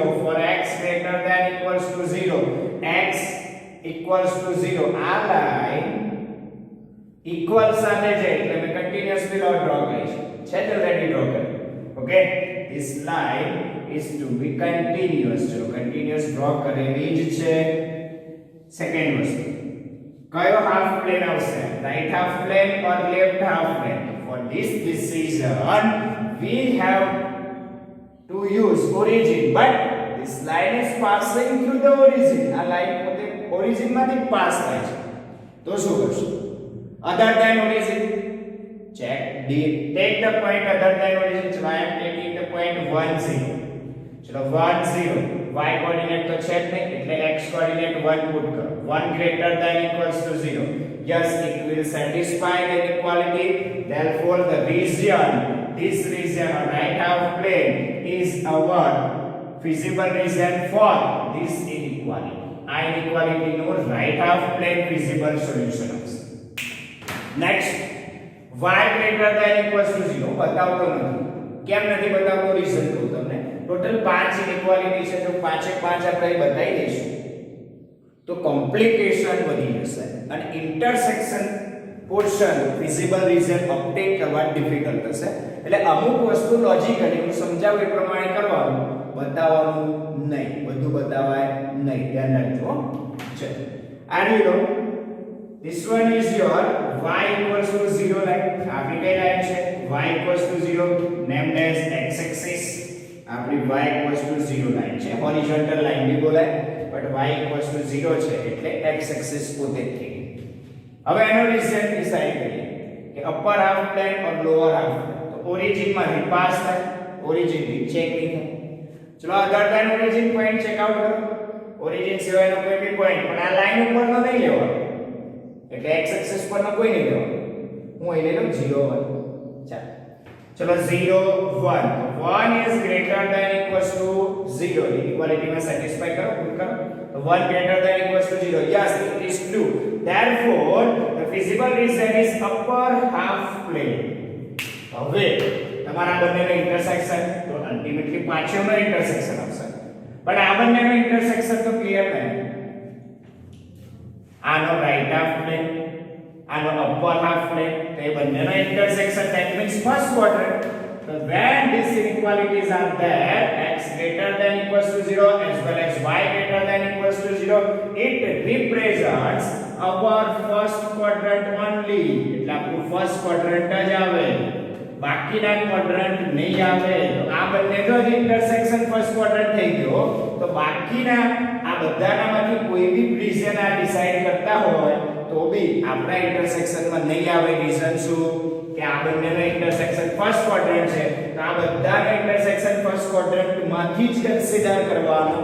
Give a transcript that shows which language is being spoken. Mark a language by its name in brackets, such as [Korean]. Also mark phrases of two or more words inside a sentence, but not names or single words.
[English] For x greater than equals to 0, x equals to 0, [Gujarati] આ લાઈન ઇક્વલ સાથે છે એટલે મેં [English] continuously draw [Gujarati] કરી છે. [English] already draw [Gujarati] કરી. ઓકે, [English] this line is to be continuous. [Gujarati] ચલો [English] continuous draw [Gujarati] કરેલી જ છે. સેકન્ડ વસ્તુ કયો હાફ પ્લેન આવશે, [English] right half plane or left half plane? For this decision we have to use origin, but this line is passing through the origin. [Gujarati] આ લાઈન પોતે origin માંથી પાસ થાય છે, તો શું કરશું? [English] other than origin, check D, take the point other than origin. So I am taking the point 1 0. [Gujarati] ચલો 1 0, [English] y coordinate [Gujarati] તો છે જ નહીં એટલે [English] x coordinate [Gujarati] 1 પુટ કરો. [English] 1 greater than equals to 0. Yes, it will satisfy the inequality. Therefore the region, this region or right half plane is our feasible region for this inequality. [Gujarati] આ inequality નો [English] right half plane feasible solution [Gujarati] હશે. [English] Next, y greater than equals to 0 [Gujarati] બતાવતો નથી. કેમ નથી બતાવતો? રીઝન કહું તમને. ટોટલ 5 ઇનઇક્વાલિટી છે, તો 5 એ 5 આપણે બતાવી દઈશું તો કોમ્પ્લિકેશન વધી જશે અને [English] intersection portion feasible region obtain [Gujarati] કરવા ડિફિકલ્ટ થશે. એટલે અમુક વસ્તુ લોજિકલી હું સમજાવું એ પ્રમાણે કરવાનું, બતાવવાનું નહીં, બધું બતાવાય નહીં, ધ્યાન રાખજો. ચલો આની લો, [English] this one is your y equals to 0 line. [Gujarati] આપણી કઈ લાઈન છે? [English] y equals to 0 named as x axis. [Gujarati] આપણી [English] y equals to 0 [Gujarati] લાઈન છે, [English] horizontal line [Gujarati] બી બોલાય, બટ [English] y equals to 0 [Gujarati] છે એટલે [English] x axis [Gujarati] પોતે જ થઈ. હવે એનો [English] region decide [Gujarati] કરીએ કે [English] upper half plane or lower half plane. [Gujarati] તો ઓરિજિન માંથી પાસ થાય, ઓરિજિન થી ચેક નહીં થાય. ચલો [English] other than origin point check out [Gujarati] કરો. ઓરિજિન સિવાયનો કોઈ બી પોઈન્ટ, પણ આ લાઈન ઉપરનો નહીં લેવાનો, એટલે [English] x axis [Gujarati] પરનો કોઈ નહીં લેવાનો. હું અહીં લઈ લઉં 0 1. ચાલો ચલો 0 1, [English] 1 is greater than equals to 0. [Gujarati] ઇક્વાલિટી માં સેટિસ્ફાઈ કરો, પુટ કરો. [English] તો 1 greater than equals to 0. Yes, it is true. Therefore the feasible region is upper half plane. [Gujarati] હવે તમારા બંનેનો ઇન્ટરસેક્શન, તો અલ્ટિમેટલી પાછળનો ઇન્ટરસેક્શન આવશે, પણ આ બંનેનો ઇન્ટરસેક્શન તો ક્લિયર નહીં. આનો [English] right half plane, [Gujarati] આનો [English] upper half plane, [Gujarati] તો એ બંનેનો ઇન્ટરસેક્શન, [English] that means first quadrant. So when these inequalities are there, x greater than equals to 0 as well as y greater than equals to 0, it represents our first quadrant only. [Gujarati] એટલે આપણું [English] first quadrant [Gujarati] જ આવે, બાકીના ક્વોડ્રન્ટ નહીં આવે. તો આ બંનેનો જ [English] intersection first quadrant [Gujarati] થઈ ગયો, તો બાકીના આ બધાનામાંથી કોઈ બી રીઝન આ ડિસાઈડ કરતા હોય તો બી આપણા ઇન્ટરસેક્શનમાં નહીં આવે. રીઝન શું? કે આ બંનેનો [English] intersection first quadrant [Gujarati] છે, તો આ બધાનો ઇન્ટરસેક્શન ફર્સ્ટ ક્વોડ્રન્ટમાંથી જ કન્સિડર કરવાનું.